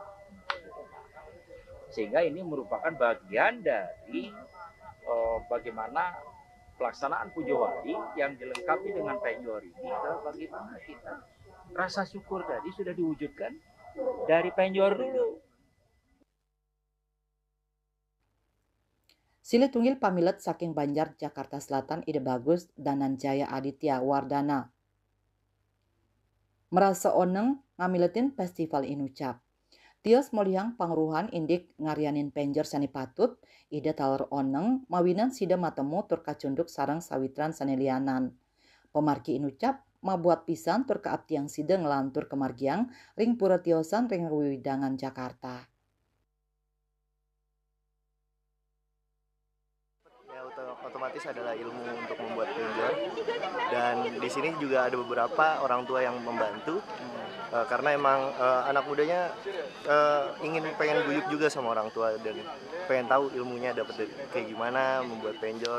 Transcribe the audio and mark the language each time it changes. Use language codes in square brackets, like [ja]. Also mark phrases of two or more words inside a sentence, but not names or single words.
[id] Sehingga ini merupakan bagian dari bagaimana pelaksanaan Pujawali yang dilengkapi dengan penjor ini adalah bagaimana kita rasa syukur tadi sudah diwujudkan dari penjor dulu. [ban] Silih tunggil pamilet saking Banjar Jakarta Selatan ide bagus Dananjaya Aditya Wardana. Merasa oneng ngamiletin festival inucap. Tios moliang pangruhan indik ngarianin penjor sani patut, ide taler oneng mawinan sida matemu tur kacunduk sarang sawitran sani lianan. Pemargi inucap mabuat pisan tur kaabtiang sida ngelantur kemargiang ring pura tiosan ring wiwidangan Jakarta. [id] Otomatis adalah ilmu untuk membuat penjor, dan di sini juga ada beberapa orang tua yang membantu karena emang anak mudanya pengen guyup juga sama orang tua dan pengen tahu ilmunya dapat kayak gimana membuat penjor.